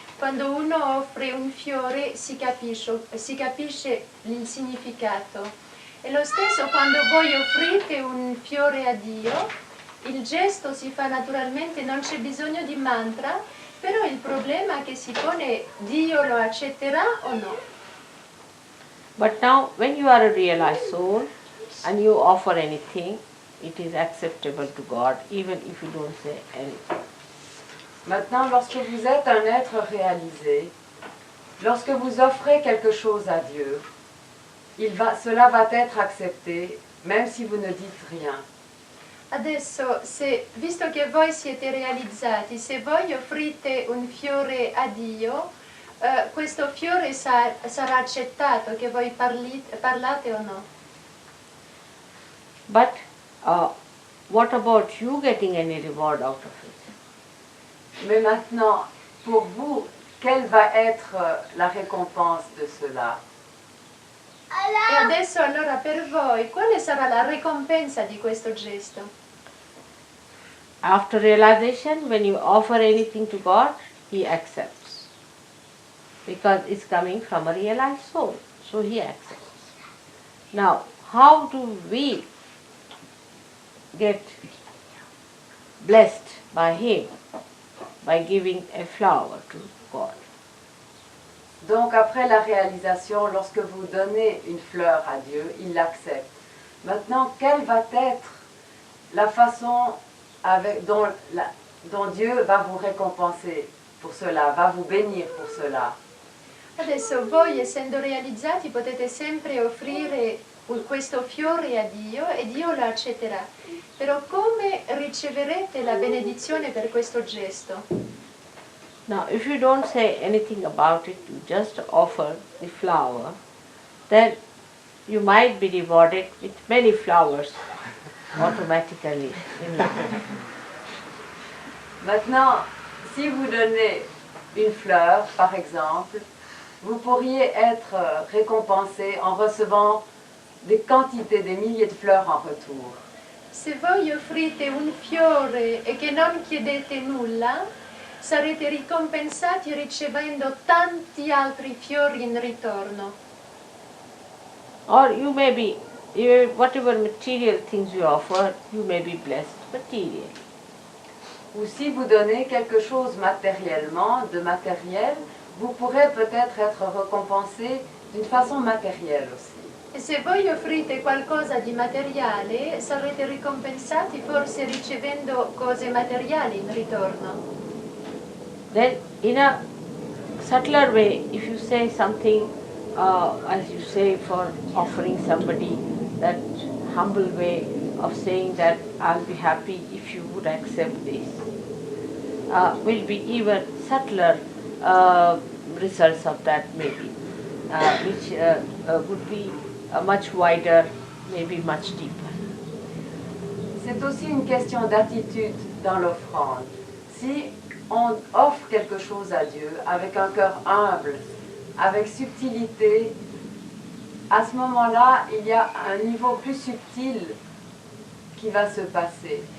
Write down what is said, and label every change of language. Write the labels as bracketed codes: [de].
[it] Quando uno offre un fiore si capisce il significato. E lo stesso quando voi offrite un fiore a Dio, il gesto si fa naturalmente, non c'è bisogno di mantra, però il problema che si pone, Dio lo accetterà o no? [en] But now when you are a realized soul and you offer anything, it is acceptable to God even if you don't say anything. [fr] Maintenant, lorsque vous êtes un être réalisé, lorsque vous offrez quelque chose à Dieu, cela va être accepté, même si vous ne dites rien. [it] Adesso, visto che voi siete realizzati, se voi offrite un fiore a Dio, questo fiore sarà accettato, che voi parlate o no. [en] But what about you getting any reward out of it? [fr] Mais maintenant, pour vous, quelle va être la récompense de cela? [it] E adesso allora per voi, quale sarà la ricompensa di questo gesto? [en] After realization, when you offer anything to God, He accepts. Because it's coming from a realized soul, so He accepts. Now, how do we get blessed by Him? By giving a flower to God. [fr] Donc après la réalisation, lorsque vous donnez une fleur à Dieu, il l'accepte. Maintenant, quelle va être la façon dont Dieu va vous récompenser pour cela, va vous bénir pour cela? [it] Adesso voi, essendo realizzati, potete sempre offrire questo fiore a Dio e Dio lo accetterà. Però come riceverete la benedizione per questo gesto? [en] Now, if you don't say anything about it, you just offer the flower, then you might be rewarded with many flowers automatically in life. [fr] Maintenant, si vous donnez une fleur, par exemple, vous pourriez être récompensé en recevant des quantités, des milliers de fleurs en retour. [it] Se voi offrite un fiore e che non chiedete nulla, sarete ricompensati ricevendo tanti altri fiori in ritorno. [en] Or you may be, whatever material things you offer, you may be blessed materially. [fr] Ou si vous donnez quelque chose matériellement, de matériel, vous pourrez peut-être être récompensé d'une façon matérielle aussi. [it] E se voi offrite qualcosa di materiale, sarete ricompensati forse ricevendo cose materiali in ritorno. [en] Then in a subtler way, if you say something, as you say for offering somebody, that humble way of saying that I'll be happy if you would accept this, will be even subtler results of that maybe, which would be much wider, maybe much deeper. [fr] C'est aussi une question d'attitude dans l'offrande. Si on offre quelque chose à Dieu avec un cœur humble, avec subtilité, à ce moment-là, il y a un niveau plus subtil qui va se passer.